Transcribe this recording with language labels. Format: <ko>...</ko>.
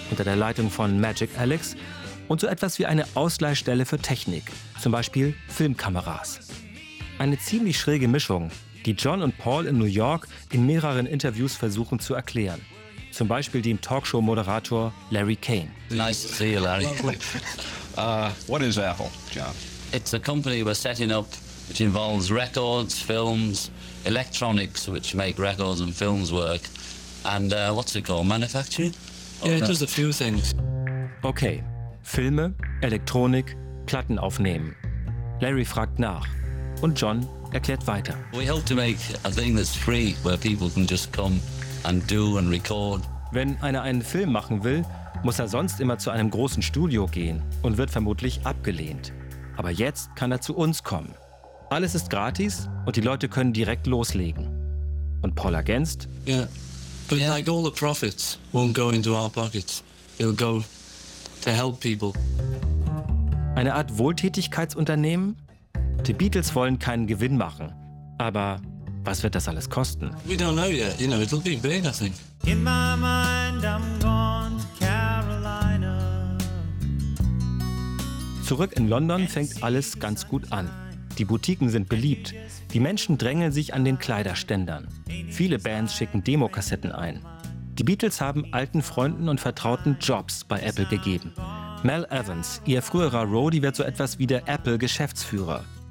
<de>unter der Leitung von Magic Alex und so etwas wie eine Ausleihstelle für Technik, zum Beispiel Filmkameras. Eine ziemlich schräge Mischung, die John und Paul in New York in mehreren Interviews versuchen zu erklären. Zum Beispiel dem Talkshow-Moderator Larry Kane.</de> <en>Nice to see you, Larry. What is Apple, John? It's a company we're setting up which involves records, films, electronics, which make records and films work. And what's it called? Manufacturing? Yeah, it does a few things.</en> <de>Okay, Filme, Elektronik, Platten aufnehmen. Larry fragt nach und John erklärt weiter.</de> <en>We hope to make a thing that's free, where people can just come and do and record.</en> <de>Wenn einer einen Film machen will, muss er sonst immer zu einem großen Studio gehen und wird vermutlich abgelehnt. Aber jetzt kann er zu uns kommen. Alles ist gratis und die Leute können direkt loslegen. Und Paul ergänzt:</de> <en>Yeah, but yeah, like all the profits won't go into our pockets. It'll go to help people.</en> <de>Eine Art Wohltätigkeitsunternehmen? Die Beatles wollen keinen Gewinn machen. Aber was wird das alles kosten?</de> <en>We don't know yet. You know, it'll be big, I think. In my mind, I'm gone to Carolina.</en> <de>Zurück in London fängt alles ganz gut an. Die Boutiquen sind beliebt. Die Menschen drängeln sich an den Kleiderständern. Viele Bands schicken Demokassetten ein. Die Beatles haben alten Freunden und Vertrauten Jobs bei Apple gegeben. Mel Evans, ihr früherer Roadie, wird so etwas wie der Apple-Geschäftsführer.</de>